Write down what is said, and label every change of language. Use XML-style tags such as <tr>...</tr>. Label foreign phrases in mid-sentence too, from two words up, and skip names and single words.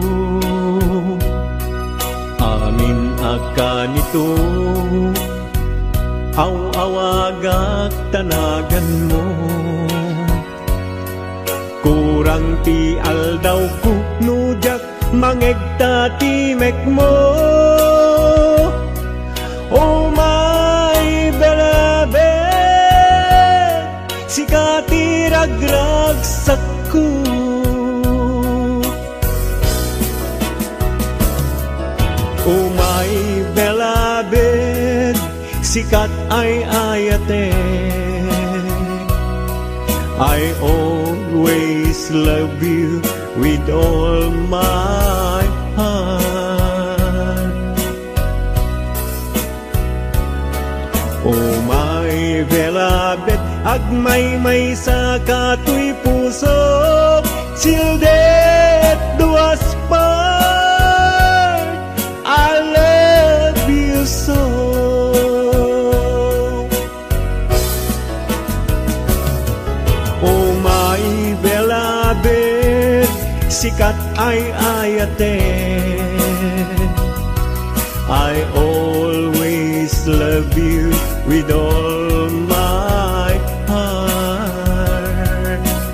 <ilo>Amin akan ito, aw-awagak tanagan mo. Kurang ti aldaw ko, nujak mangegtatimek mo.</ilo> <en>Oh my beloved,</en> <ilo>sikati ragragsak ko.</ilo> <en>Oh my beloved,</en> <ilo>sikat ay ayate.</ilo> <en>I always love you with all my heart. Oh my beloved,</en> <ilo>agmay-may sa katoy puso, sildet duas part,</ilo> <en>I love you so. Oh my beloved,</en> <ilo>sikat ay ayate.</ilo> <en>I always love you with all my heart.</en>